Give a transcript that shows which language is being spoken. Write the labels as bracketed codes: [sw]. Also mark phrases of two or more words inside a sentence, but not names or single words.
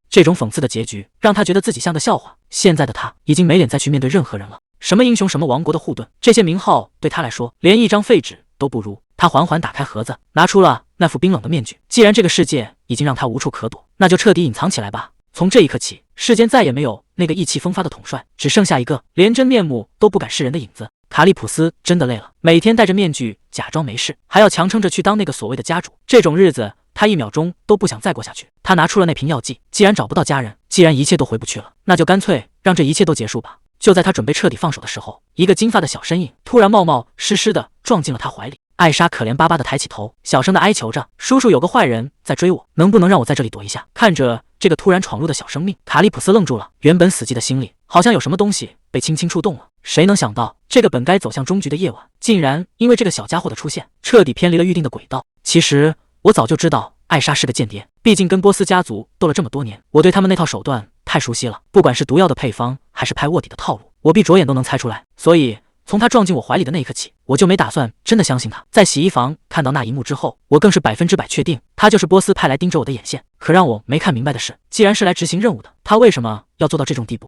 [zh] 這種諷刺的結局讓他覺得自己像個笑話。現在的他已經沒臉再去面對任何人了。什麼英雄，什麼王國的護盾，這些名號對他來說連一張廢紙都不如。他緩緩打開盒子，拿出了那副冰冷的面具。既然這個世界已經讓他无處可躲，那就徹底隱藏起來吧。從這一刻起，世間再也沒有那個意氣風發的統帥，只剩下一個連真面目都不敢示人的影子。卡里普斯真的累了，每天戴着面具假裝沒事，還要強撐着去當那個所謂的家主。這種日子他1秒鐘都不想再過下去。他拿出了那瓶藥劑，既然找不到家人，既然一切都回不去了，那就乾脆讓這一切都結束吧。就在他準備徹底放手的時候，一個金髮的小身影突然冒冒失失的撞進了他懷裡。艾莎可憐巴巴的抬起頭，小聲的哀求着：“叔叔，有個壞人在追我，能不能讓我在這裡躲一下？” 看着這個突然闖入的小生命，卡里普斯愣住了，原本死寂的心裡好像有什麼東西被輕輕觸動了。誰能想到，這個本該走向終局的夜晚，竟然因為這個小家伙的出現，徹底偏離了預定的軌道。其實我早就知道艾莎是個間諜，畢竟跟波斯家族鬥了這麼多年，我對他們那套手段太熟悉了，不管是毒藥的配方，還是拍臥底的套路，我閉着眼都能猜出來。所以從他撞進我懷裡的那一刻起，我就沒打算真的相信他。在洗衣房看到那一幕之後，我更是100%確定他就是波斯派來盯着我的眼線。可讓我沒看明白的是，既然是來執行任務的，他為什麼要做到這種地步？